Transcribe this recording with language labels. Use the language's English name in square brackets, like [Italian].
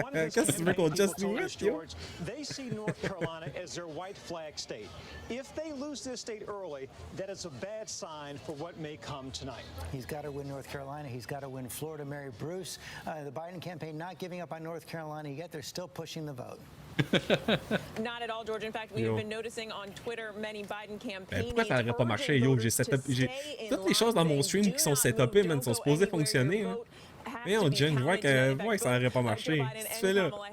[French] Qu'est-ce que tu veux qu'on [English] just do it, [French] yo? [English] They see North Carolina as their white flag state. If they lose this state early, that is a bad sign for what may come tonight. He's got to win North Carolina. He's got to win Florida. Mary Bruce, the Biden campaign not giving up on North Carolina yet. They're still pushing the vote. Not at all, George. In fact, we've been noticing on Twitter many Biden campaigns. [French] Pourquoi ça n'aurait pas marché, yo? J'ai toutes les choses dans mon stream qui sont setupées, man, sont supposées fonctionner. Hein. Mais on Jen, je vois que ça n'aurait pas marché. Qu'est-ce que tu fais là?